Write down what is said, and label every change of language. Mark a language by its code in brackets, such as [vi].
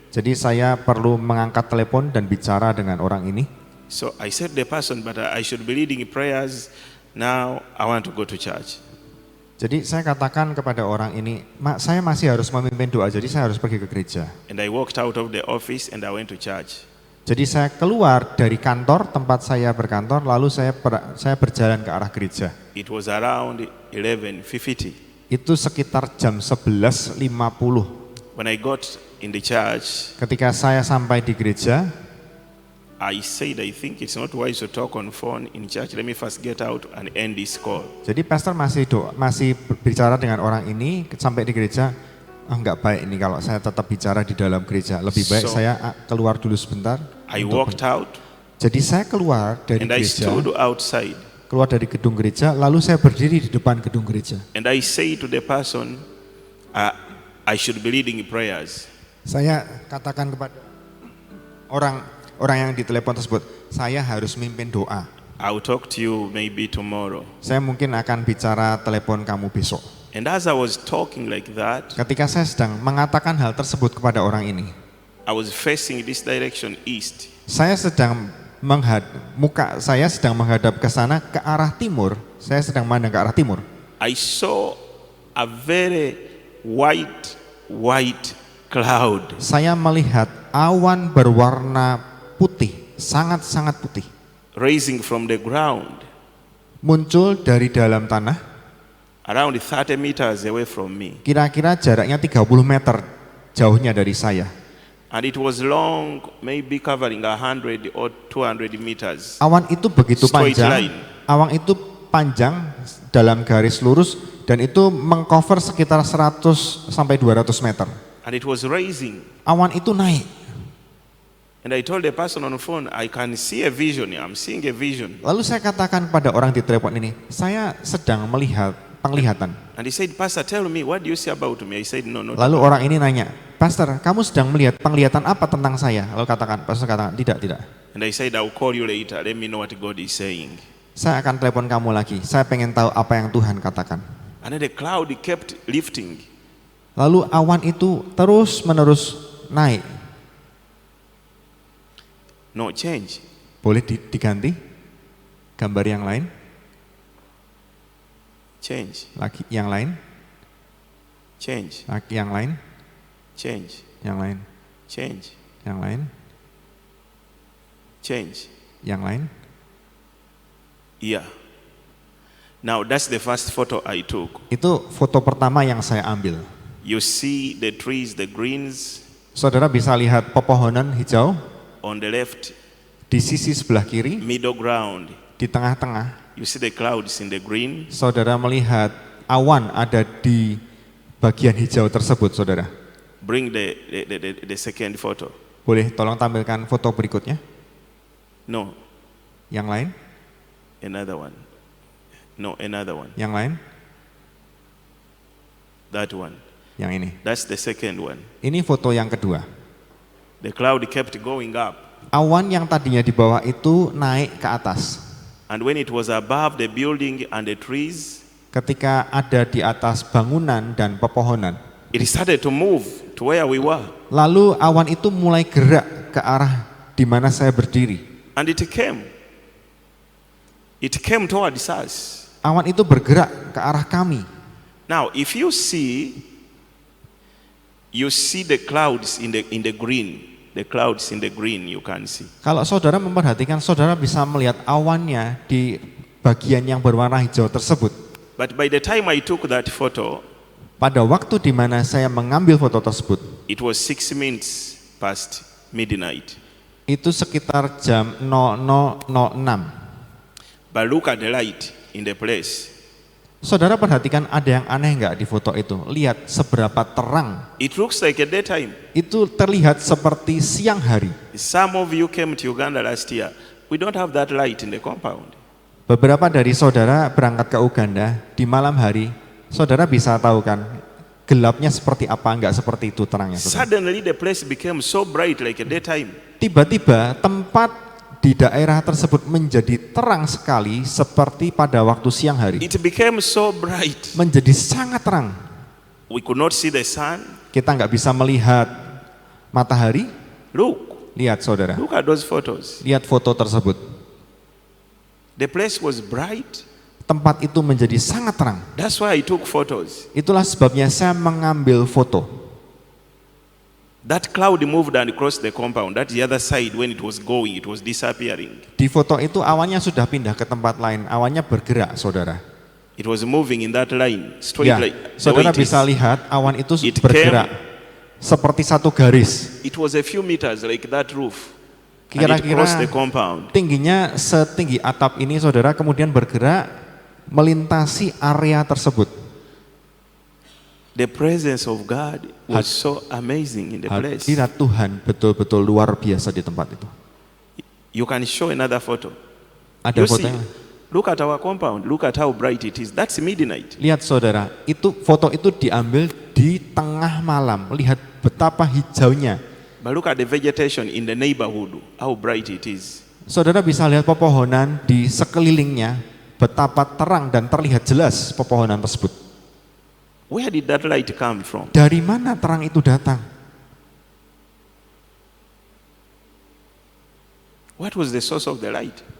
[id] Jadi saya perlu mengangkat telepon dan bicara dengan orang ini. [en] So I said to the person, but I should be leading prayers Now I want to go to church. [id] Jadi saya katakan kepada orang ini, saya masih harus memimpin doa, jadi saya harus pergi ke gereja. [en] And I walked out of the office and I went to church. [id] Jadi saya keluar dari kantor, tempat saya berkantor, lalu saya berjalan ke arah gereja. [en] It was around 11:50. [id] Itu sekitar jam 11.50. [en] When I got in the church, [id] Ketika saya sampai di gereja, [en] I said, I think it's not wise to talk on phone in church. Let me first get out and end this call. [id] jadi pastor masih bicara dengan orang ini sampai di gereja. Enggak baik ini kalau saya tetap bicara di dalam gereja. Lebih baik saya keluar dulu sebentar. [en] I walked out [id] Jadi saya keluar dari [en] and I [id] gereja, [en] stood outside. [id] keluar dari gedung gereja, lalu saya berdiri di depan gedung gereja. [en] And I say to the person, I should be leading prayers. [id] Saya katakan kepada orang yang ditelepon tersebut, saya harus mimpin doa. [en] I'll talk to you maybe tomorrow. [id] Saya mungkin akan bicara telepon kamu besok. [en] And as I was talking like that, [id] Ketika saya sedang mengatakan hal tersebut kepada orang ini, [en] I was facing this direction east. [id] saya sedang muka saya sedang menghadap ke sana, ke arah timur. Saya sedang memandang ke arah timur. [en] I saw a very white cloud [id] Saya melihat awan berwarna putih, sangat-sangat putih, [en] rising from the ground [id] muncul dari dalam tanah, [en] around 30 meters away from me. [id] kira-kira jaraknya 30 meter jauhnya dari saya. [en] And it was long, maybe covering 100 or 200 meters. [id] Awan itu begitu [en] Straight [id] panjang, [en] line. [id] awan itu panjang dalam garis lurus dan itu mengcover sekitar 100 sampai 200 meter. [en] And it was rising. [id] Awan itu naik. [en] And I told the person on the phone, I can see a vision. I'm seeing a vision. [id] Lalu saya katakan pada orang di telepon ini, saya sedang melihat penglihatan. [en] And he said, Pastor, tell me, what do you say about me? I said, no. [id] Lalu orang ini nanya, Pastor, kamu sedang melihat penglihatan apa tentang saya? Lalu Pastor katakan, tidak. [en] And I said, I'll call you later. Let me know what God is saying. [id] Saya akan telepon kamu lagi, saya pengen tahu apa yang Tuhan katakan. [en] And then the cloud kept lifting. [id] Lalu awan itu terus menerus naik. [en] No change. [id] Boleh diganti gambar yang lain? [en] Change. [id] Lagi yang lain? [en] Change. [id] Lagi yang lain? [en] Change. [id] Yang lain? [en] Change. [id] Yang lain? [en] Change. [id] Yang lain? [en] Yeah. Now that's the first photo I took. [id] Itu foto pertama yang saya ambil. [en] You see the trees, the greens [id] Saudara bisa lihat pepohonan hijau [en] on the left, [id] di sisi sebelah kiri, [en] middle ground. [id] di tengah-tengah. [en] You see the clouds in the green. [id] Saudara melihat awan ada di bagian hijau tersebut, saudara. [en] Bring the second photo. [id] Boleh tolong tampilkan foto berikutnya? [en] No, [id] Yang lain? [en] another one. No, another one. [id] Yang lain? [en] That one. [id] Yang ini. [en] That's the second one. [id] Ini foto yang kedua. [en] The cloud kept going up. [id] Awan yang tadinya di bawah itu naik ke atas. [en] And when it was above the building and the trees, [id] Ketika ada di atas bangunan dan pepohonan, [en] it started to move to where we were. [id] lalu awan itu mulai gerak ke arah di mana saya berdiri. [en] And it came. It came towards us. [id] Awan itu bergerak ke arah kami. [en] Now, if you see the clouds in the green. The clouds in the green you can see. [id] Kalau saudara memperhatikan, saudara bisa melihat awannya di bagian yang berwarna hijau tersebut. [en] But by the time I took that photo, [id] Pada waktu di mana saya mengambil foto tersebut, [en] it was 6 minutes past midnight. [id] itu sekitar jam 00.06. [en] But look at the light in the place. [id] Saudara perhatikan ada yang aneh nggak di foto itu? Lihat seberapa terang. [en] It looks like a daytime. [id] Itu terlihat seperti siang hari. [en] Some of you came to Uganda last year. We don't have that light in the compound. [id] Beberapa dari saudara berangkat ke Uganda di malam hari. Saudara bisa tahu kan gelapnya seperti apa, enggak seperti itu terangnya. Saudara. [en] Suddenly the place became so bright like a daytime. [id] Tiba-tiba tempat di daerah tersebut menjadi terang sekali seperti pada waktu siang hari. [en] It became so bright. [id] Menjadi sangat terang. [en] We could not see the sun. [id] Kita nggak bisa melihat matahari. [en] Look, [id] Lihat saudara, [en] look at those photos. [id] lihat foto tersebut. [en] The place was bright. [id] tempat itu menjadi sangat terang. [en] That's why I took photos. [id] Itulah sebabnya saya mengambil foto. [en] That cloud moved and crossed the compound. That's the other side. When it was going, it was disappearing. [id] Di foto itu awannya sudah pindah ke tempat lain, awannya bergerak, saudara. [en] It was moving in that line, straight [id] Ya, like the way saudara it is. bisa lihat awan itu [en] It [id] bergerak seperti satu garis. [en] It was a few meters like that roof. And it crossed the [id] Kira-kira [en] compound. [id] tingginya setinggi atap ini, saudara, kemudian bergerak melintasi area tersebut. [en] The presence of God was so amazing in the place. [id] Hadirat Tuhan betul-betul luar biasa di tempat itu. [en] You can show another photo. [id] Ada [en] You see, [id] fotonya. [en] look at our compound. Look at how bright it is. That's midnight. [id] Lihat saudara, itu foto itu diambil di tengah malam. Lihat betapa hijaunya. [en] But look at the vegetation in the neighborhood. How bright it is. [id] Saudara bisa lihat pepohonan di sekelilingnya, betapa terang dan terlihat jelas pepohonan tersebut. [en] Where did that light come from? [id] Dari mana terang itu datang? [en] What was the source of the light?